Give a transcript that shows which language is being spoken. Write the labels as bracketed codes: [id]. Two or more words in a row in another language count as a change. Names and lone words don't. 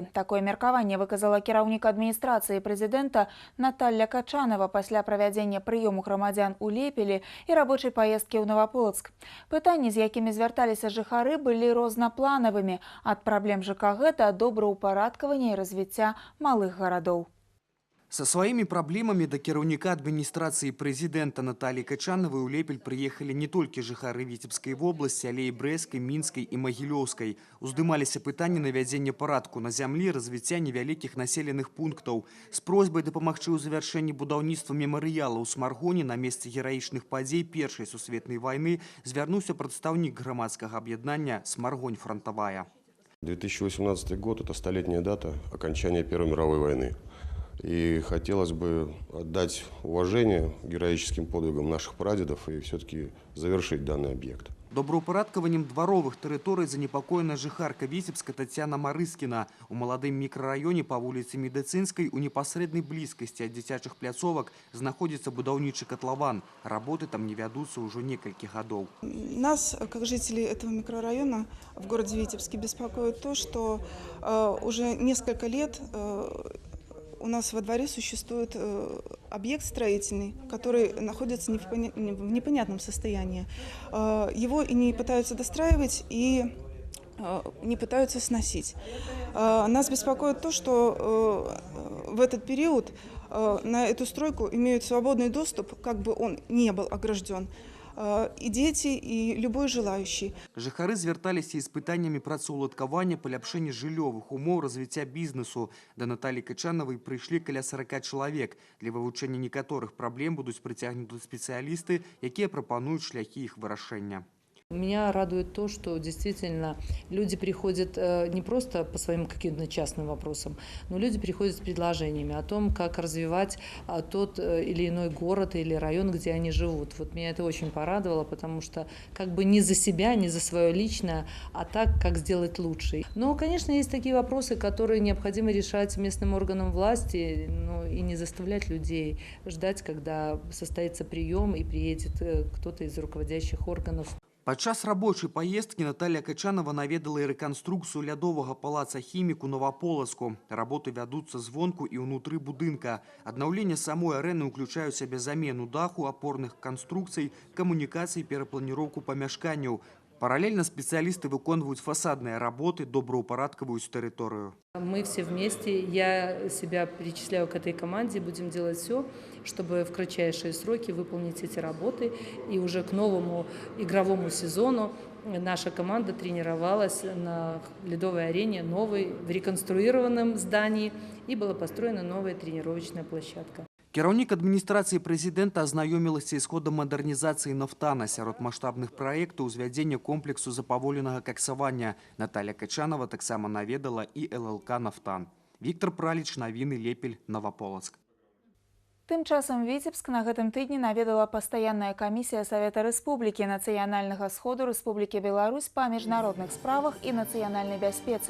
[be] Такое меркаванне выказала кіраўнік адміністрацыі прэзідэнта Наталья Качанова пасля правядзення прыёму грамадзян у Лепелі і рабочай паездкі ў Новаполацк. Пытанні, з якімі звярталіся жыхары, былі рознапланавымі, ад праблем ЖКГ да добраўпарадкавання і развіцця малых гарадоў. [ru] Со своими проблемами [be] до кіраўніка адміністрацыі прэзідэнта Натальи Качановой у Лепель [ru] приехали не только [be] жыхары Віцебскай вобласці, але і Брэскай, Мінскай і Магілёўскай. Уздымаліся пытанні навядзення парадку на зямлі, развіцця невялікіх населеных пунктаў. З просьбай дапамагчы ў завяршэнні будаўніцтва мемарыяла ў Смаргоне на месцы гераічных падзей Першай сусветнай вайны звярнуўся прадстаўнік грамадскага аб'яднання «Смаргонь фронтовая». [ru] 2018 год – это столетняя дата окончания Первой мировой войны. И хотелось бы отдать уважение героическим подвигам наших прадедов и все-таки завершить данный объект. [be] Добраўпарадкаваннем дваровых тэрыторый занепакоена жыхарка Віцебска Тацяна Марыскіна. У маладым мікрараёне па вуліцы Медыцынскай у непасрэднай блізкасці ад дзіцячых пляцовак знаходзіцца будаўнічы котлован. Работы там не вядуцца ўжо некалькі гадоў. [ru] Нас, как жителей этого микрорайона в городе Витебске, беспокоит то, что уже несколько лет у нас во дворе существует объект строительный, который находится в непонятном состоянии. Его и не пытаются достраивать, и не пытаются сносить. Нас беспокоит то, что в этот период на эту стройку имеют свободный доступ, как бы он не был огражден, и дети, и любой желающий. [be] Жыхары звярталіся з пытаннямі працаўладкавання, паляпшэння жыллёвых умоў, развіцця бізнесу. Да Натальи Качановой прыйшлі каля 40 чалавек. Для вывучэння некаторых праблем будуць прыцягнуты спецыялісты, якія прапануюць шляхі іх вырашэння. [ru] Меня радует то, что действительно люди приходят не просто по своим каким-то частным вопросам, но люди приходят с предложениями о том, как развивать тот или иной город или район, где они живут. Вот меня это очень порадовало, потому что как бы не за себя, не за свое личное, а так, как сделать лучше. Но, конечно, есть такие вопросы, которые необходимо решать местным органам власти, но и не заставлять людей ждать, когда состоится прием и приедет кто-то из руководящих органов. [be] Падчас рабочай паездкі Наталья Качанова наведала і рэканструкцыю лядовага палаца хімік у Новаполацку. Работы вядуцца звонку і ўнутры будынка. Аднаўленне самой арэны ўключае ў сябе замену даху, апорных канструкцый, камунікацый, перапланіроўку памяшканняў. [ru] Параллельно специалисты выконваюць фасадные работы, [be] добраўпарадкаваюць тэрыторыю. [ru] Мы все вместе, я себя причисляю к этой команде, будем делать все, чтобы в кратчайшие сроки выполнить эти работы. И уже к новому игровому сезону наша команда тренировалась на ледовой арене, новой, в реконструированном здании, и была построена новая тренировочная площадка. [be] Кіраўнік адміністрацыі прэзідэнта азнаёмілася з ходам мадэрнізацыі нафтана. Сярод маштабных праектаў узвядзення комплексу запаволенага каксавання. Наталья Качанова таксама наведала і ЛЛК «Нафтан». Віктор Праліч, навіны, Лепель, Новаполацк. Тым часам Віцебск на гэтым тыдні наведала пастаянная камісія Савета Рэспублікі Нацыянальнага сходу Рэспублікі Беларусь па міжнародных справах і нацыянальнай бяспецы.